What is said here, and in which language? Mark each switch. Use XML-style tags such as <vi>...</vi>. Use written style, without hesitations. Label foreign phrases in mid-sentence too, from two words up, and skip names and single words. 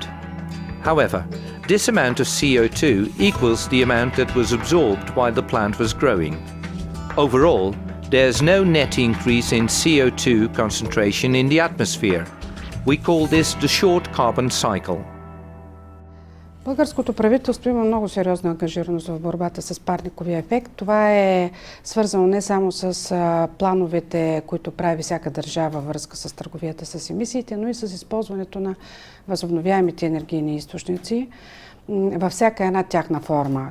<en>However, this amount of CO2 equals the amount that was absorbed while the plant was growing. Overall, there's no net increase in CO2 concentration in the atmosphere. We call this the short carbon cycle.</en> <bg>Българското правителство има много сериозна ангажираност в борбата с парниковия ефект. Това е свързано не само с плановете, които прави всяка държава във връзка с търговията с емисиите, но и с използването на възобновяемите енергийни източници във всяка една тяхна форма.</bg>